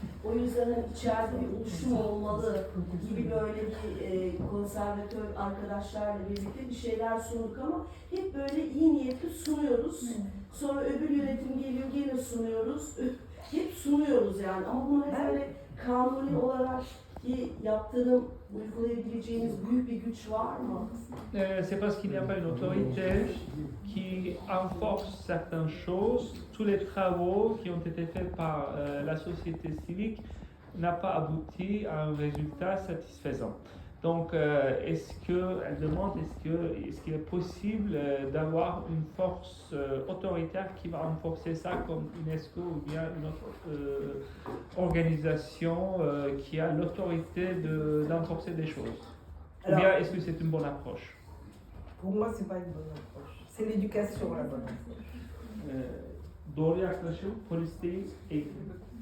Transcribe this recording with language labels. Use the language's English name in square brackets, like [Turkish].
[Turkish] O yüzden içeride bir oluşum olmalı gibi böyle bir konservatör arkadaşlarla birlikte bir şeyler sunduk ama hep böyle iyi niyetli sunuyoruz. Sonra öbür yönetim geliyor gene sunuyoruz. Hep sunuyoruz yani ama bunu hep böyle kanuni olarak bir yaptırım uygulayabileceğiniz büyük bir güç var mı? [French] C'est parce qu'il n'y a pas une autorité qui enforce certaines choses. Tous les travaux qui ont été faits par la société civique n'ont pas abouti à un résultat satisfaisant. Donc, elle demande est-ce qu'il est possible d'avoir une force autoritaire qui va renforcer ça comme UNESCO ou bien une autre organisation qui a l'autorité d'enforcer des choses? Ou bien est-ce que c'est une bonne approche? Pour moi, c'est pas une bonne approche. C'est l'éducation la bonne approche. [Turkish] Doğru yaklaşım polis değil, eğitim.